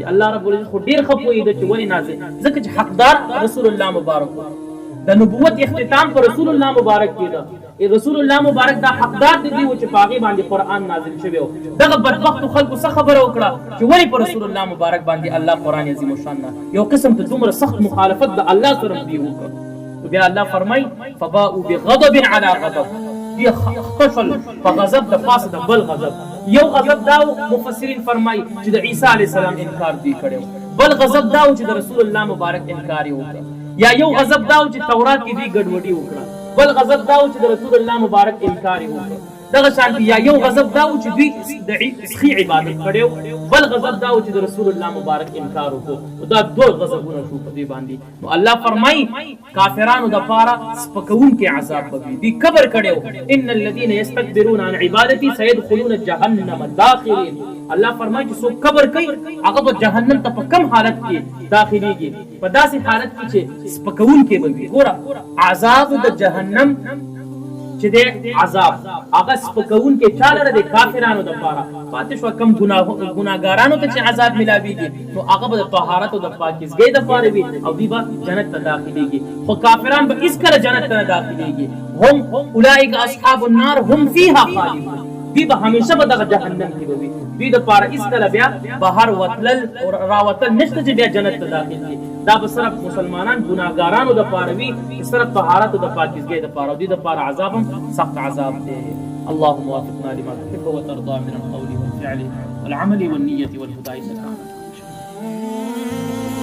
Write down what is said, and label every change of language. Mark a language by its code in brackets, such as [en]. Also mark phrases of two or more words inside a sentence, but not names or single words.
[ps] الله رب العزت خو ډېر ښه پوهېده چې ولې نازل، ځکه چې حقدار رسول الله مبارک و، د نبوت اختتام په رسول الله مبارک کېده، رسول الله مبارک دا حقدار دي چې پاغي باندې قران نازل شوی و. دغه بدبخت خلکو څه خبره وکړه چې ولی پر رسول الله مبارک باندې الله قران عظیم الشان یو قسم ته دومره سخت مخالفت د الله سره دی وکړه. بیا الله فرمای [ar] فباءوا بغضب على غضب، [ps] دی خپل په غضب د پاسه د بل غضب. یو غضب دا مفسرین فرمای چې د عیسی [ar] علی السلام [ps] انکار دی کړو، بل غضب دا چې د رسول الله مبارک انکار یې وکړ. یا یو غضب دا چې تورات کې دی ګډوډي وکړه، بل غضب دا چې د رسول الله مبارک انکار یې وکړ. دغه شانتي یا یو غضب دا چې دوی د سخی عبادت کړو، بل غضب دا چې د رسول الله مبارک انکار وکړو. دا دوه غضبونه شو په دې باندې. نو الله فرمایي کافرانو د پاره سپکون کې عذاب به دي کبر کړو. [ar] ان الذين يستكبرون عن عبادتي سيدخلون جهنم داخلين. [ps] الله فرمایي چې څوک کبر کوي هغه به جهنم ته په کم حالت کې داخليږي، په داسې حالت کې چې سپکون کې به وي. ګوره عذاب د جهنم چې د عذاب هغه سپکون کې چاله د کافرانو د پاره پاتې شو. کم ګناګارانو ته چې عذاب ملاويږي نو هغه به د طهارت او د پاکیزګۍ د پاره وي او دی به جنت ته داخليږي. خو کافران به هیڅ کله جنت ته نه داخليږي. [ar] هم اولئک اصحاب النار هم فيها خالدون، [ps] دی به همیشه به دغه جهنم کې وي. دوی د پاره هیڅ کله بیا بهر وتلل او راوتل نشته چې بیا جنت ته داخل شي. دا به صرف مسلمانان ګناګارانو د پاره وي، صرف طهارت او د پاکیزګۍ د پاره. دوی د پاره عذاب هم سخت عذاب دی. [ar] اللهم وفقنا لما تحب وترضى من القول والفعل والعمل والنية والهدى إنك على كل شيء.